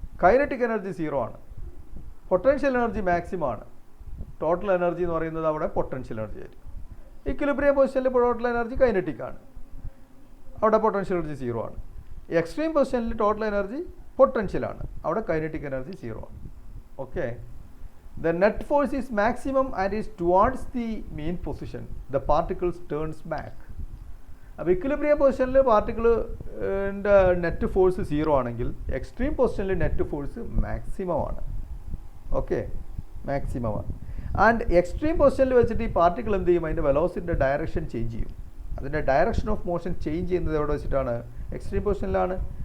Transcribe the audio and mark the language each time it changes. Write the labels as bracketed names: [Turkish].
[Malayalam] Kinetic energy 0 ആണ്. Potential energy maximum ആണ്. Total energy എന്ന് പറയുന്നത് അവിടെ പൊട്ടൻഷ്യൽ എനർജി ആയിരിക്കും. ഇക്വിലിബ്രിയം പൊസിഷനിൽ ടോട്ടൽ എനർജി കൈനറ്റിക് ആണ്, അവിടെ പൊട്ടൻഷ്യൽ എനർജി 0 ആണ്. എക്സ്ട്രീം പൊസിഷനിൽ ടോട്ടൽ എനർജി പൊട്ടൻഷ്യൽ ആണ്, അവിടെ കൈനറ്റിക് എനർജി 0 ആണ്. Okay. [English] The net force is maximum and is towards the mean position. The particles turns back. [Malayalam] അപ്പോൾ ഇക്വിലിബ്രിയം പൊസിഷനിൽ പാർട്ടിക്കിളിൻ്റെ നെറ്റ് ഫോഴ്സ് 0 ആണെങ്കിൽ എക്സ്ട്രീം പൊസിഷനിൽ നെറ്റ് ഫോഴ്സ് മാക്സിമം ആണ്. ഓക്കെ, മാക്സിമം ആണ്. ആൻഡ് എക്സ്ട്രീം പൊസിഷനിൽ വെച്ചിട്ട് ഈ പാർട്ടിക്കിൾ എന്ത് ചെയ്യും? അതിൻ്റെ വെലോസിറ്റിൻ്റെ ഡയറക്ഷൻ ചേഞ്ച് ചെയ്യും. അതിൻ്റെ ഡയറക്ഷൻ ഓഫ് മോഷൻ ചേഞ്ച് ചെയ്യുന്നത് എവിടെ വെച്ചിട്ടാണ്? എക്സ്ട്രീം പൊസിഷനിലാണ്.